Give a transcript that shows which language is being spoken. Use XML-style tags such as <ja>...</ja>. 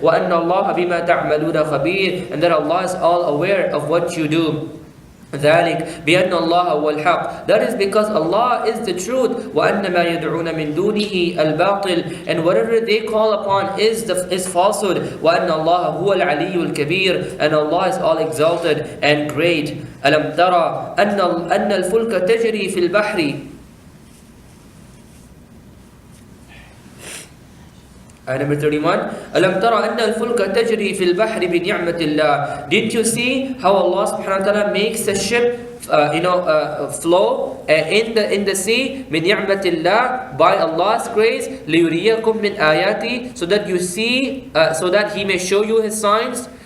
<ar>وَأَنَّ اللَّهَ بِمَا تَعْمَلُونَ خَبِيرٌ,</ar> <en>and that Allah is all aware of what you do.</en> <ar>ذلك بأن الله هو الحق,</ar> <en>that is because Allah is the truth.</en> <ar>وأن ما يدعون من دونه الباطل,</ar> <en>and whatever they call upon is falsehood.</en> <ar>وأن الله هو العلي الكبير,</ar> <en>and Allah is all exalted and great.</en> <ar>ألم ترى أن الفلك تجري في البحر,</ar> <en>number 31.</en> <ar>أَلَمْ تَرَ أَنَّ الْفُلْكَ تَجْرِي فِي الْبَحْرِ بِنِعْمَةِ اللَّهِ,</ar> <en>didn't you see how Allah subhanahu wa ta'ala makes the ship flow in the sea,</en> <ar>مِنْ نِعْمَةِ اللَّهِ,</ar> <en>by Allah's grace,</en> <ar>لِيُرِيَكُمْ مِنْ آيَاتِهِ,</ar> <en>so that you see, so that He may show you His signs.</en>